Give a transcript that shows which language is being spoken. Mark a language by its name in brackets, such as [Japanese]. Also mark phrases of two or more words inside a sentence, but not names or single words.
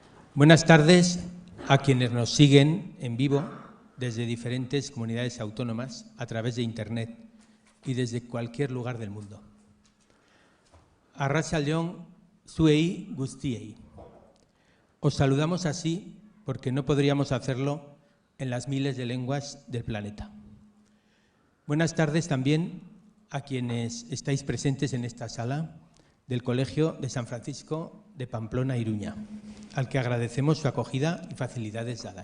[Spanish] Buenas tardes a quienes nos siguen en vivo desde diferentes comunidades autónomas a través de Internet y desde cualquier lugar del mundo. [Basque] Arratsaldeon zuei guztiei. [Spanish] Os saludamos así porque no podríamos hacerlo en las miles de lenguas del planeta. Buenas tardes también a quienes estáis presentes en esta sala del Colegio de San Francisco de Pamplona, Iruña, al que agradecemos su acogida y facilidades dadas.